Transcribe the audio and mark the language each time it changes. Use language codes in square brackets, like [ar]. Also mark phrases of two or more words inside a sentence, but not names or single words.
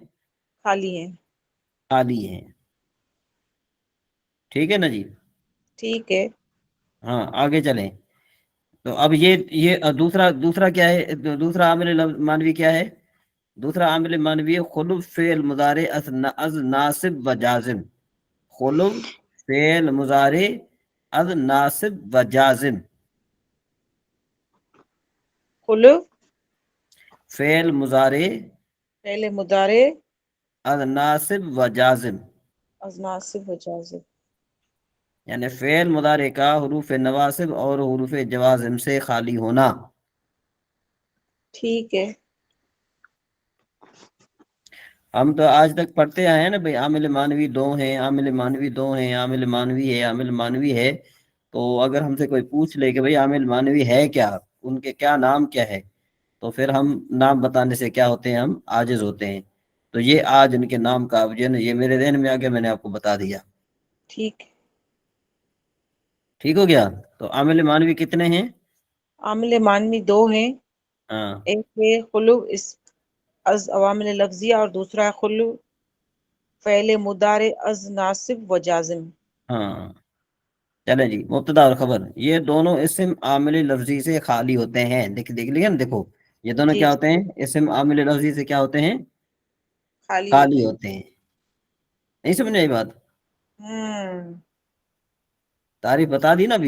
[ur] خالی ہیں، خالی ہیں۔ ٹھیک ہے نا جی؟ ٹھیک ہے۔ ہاں آگے چلیں۔ تو اب یہ دوسرا کیا ہے؟ دوسرا عامل مانوی کیا ہے؟ دوسرا عامل مانوی خلو فعل مضارع از ناصب و جازم، خلو فعل مضارع از ناصب و جازم، خلو فعل مضارع فعل مضارع از ناصب و جازم، از ناصب و جازم، یعنی فعل مضارع کا حروف نواصب اور حروف جوازم سے خالی ہونا۔ ٹھیک ہے، ہم تو آج تک پڑھتے آئے ہیں نا بھائی، عامل مانوی دو ہیں، عامل مانوی دو ہیں، عامل مانوی ہے، عامل مانوی ہے۔ تو اگر ہم سے کوئی پوچھ لے کہ بھائی عامل مانوی ہے کیا، ان کے کیا نام کیا ہے، تو پھر ہم نام بتانے سے کیا ہوتے ہیں؟ ہم عاجز ہوتے ہیں۔ تو یہ آج ان کے نام کا یہ میرے ذہن میں آ گیا، میں نے آپ کو بتا دیا۔ ٹھیک ہے۔ ٹھیک ہو گیا؟ تو عامل مانوی کتنے ہیں؟ عامل مانوی دو ہیں، ہاں ایک ہے خلو از عوامل لفظیہ اور دوسرا ہے خلو فعل مضارع از ناصب و جازم۔ ہاں چلیں جی، مبتدا اور خبر یہ دونوں اسم عامل لفظی سے خالی ہوتے ہیں۔ دیکھ لیا نا، دیکھو یہ دونوں جی کیا ہوتے ہیں؟ اسم عامل لفظی سے کیا ہوتے ہیں؟ خالی خالی ہوتے ہیں۔ نہیں سمجھ آئی بات؟ تعریف بتا دی نا ابھی۔